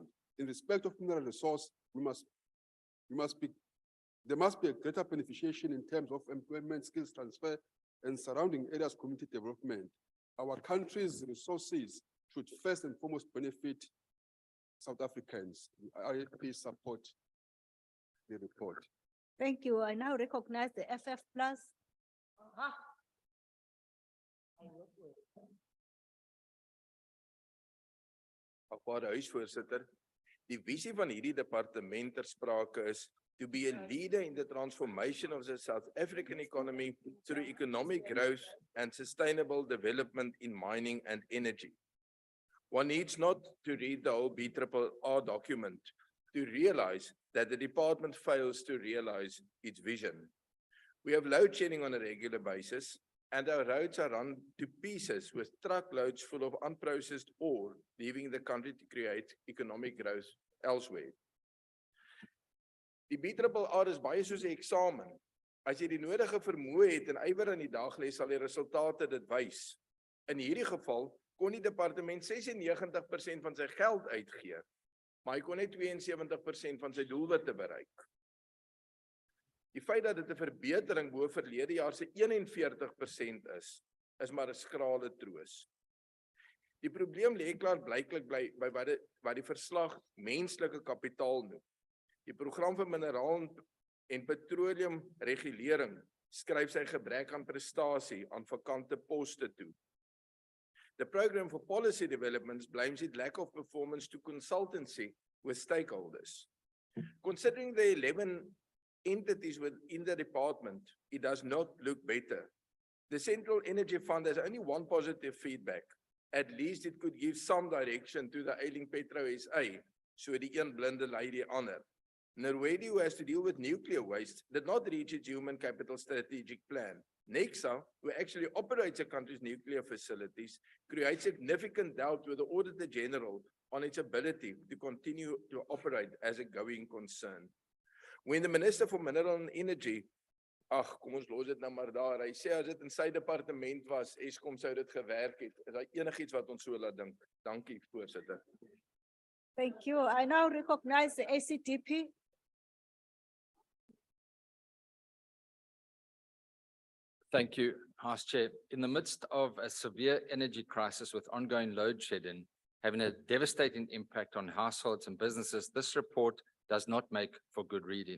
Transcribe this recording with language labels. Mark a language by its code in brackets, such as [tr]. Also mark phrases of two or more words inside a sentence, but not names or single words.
[en] In respect of mineral resource, there must be a greater beneficiation in terms of employment, skills transfer, and surrounding areas community development. Our country's resources should first and foremost benefit South Africans. The IFP support the report. Thank you. I now recognize the FF Plus. [af] Agbare huisvoorsitter, die visie van hierdie departement ter sprake is [en] to be a leader in the transformation of the South African economy through economic growth and sustainable development in mining and energy. One needs not to read the whole BRRR document to realize that the department fails to realize its vision. We have load shedding on a regular basis, and our roads are run to pieces with truckloads full of unprocessed ore, leaving the country to create economic growth elsewhere. [af] Die BRRR is baie soos 'n eksamen. As jy die nodige vermoë het en ywer aan die dag lê, sal die resultate dit wys. In hierdie geval kon die departement 96% van sy geld uitgee, maar hy kon net 72% van sy doelwitte bereik. Die feit dat dit 'n verbetering bo verlede jaar se 41% is maar 'n skrale troos. Die probleem lê klaar blyklik by wat die verslag menslike kapitaal noem. Die program vir mineraal en petroleum regulering skryf sy gebrek aan prestasie aan vakante poste toe. [en] The program for policy developments blames its lack of performance to consultancy with stakeholders. Considering the 11 entities within the department, it does not look better. The Central Energy Fund has only one positive feedback. At least it could give some direction to the ailing Petro SA, [af] so die een blinde lei die ander. [en] Norway, who has to deal with nuclear waste, did not reach its human capital strategic plan. Nexa, who actually operates a country's nuclear facilities, creates significant doubt with the Auditor General on its ability to continue to operate as a going concern. When the Minister for Mineral and Energy, [af] kom ons los dit nou maar daar, hy sê as dit in sy departement was, Eskom sou dit gewerk het. Is daar enigiets wat ons so laat dink? Dankie, voorsitter. [en] Thank you. I now recognize the ACDP. Thank you, House Chair. In the midst of a severe energy crisis with ongoing load shedding having a devastating impact on households and businesses, this report does not make for good reading.